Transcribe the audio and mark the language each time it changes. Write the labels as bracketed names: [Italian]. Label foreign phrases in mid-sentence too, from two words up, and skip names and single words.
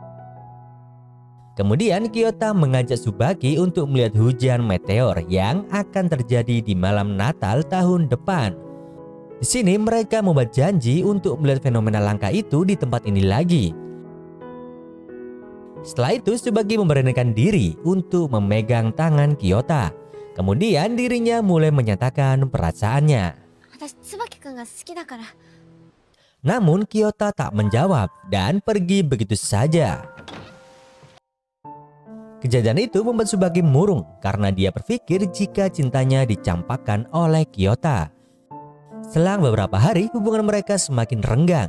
[Indonesian] Kemudian Kyota mengajak Tsubaki untuk melihat hujan meteor yang akan terjadi di malam Natal tahun depan. Di sini mereka membuat janji untuk melihat fenomena langka itu di tempat ini lagi. Setelah itu Tsubaki memberanikan diri untuk memegang tangan Kyota. Kemudian dirinya mulai menyatakan perasaannya. [Japanese] 私椿くんが好きだから。 [Indonesian] Namun Kyota tak menjawab dan pergi begitu saja. Kejadian itu membuat Tsubaki murung karena dia berpikir jika cintanya dicampakkan oleh Kyota. Selang beberapa hari hubungan mereka semakin renggang.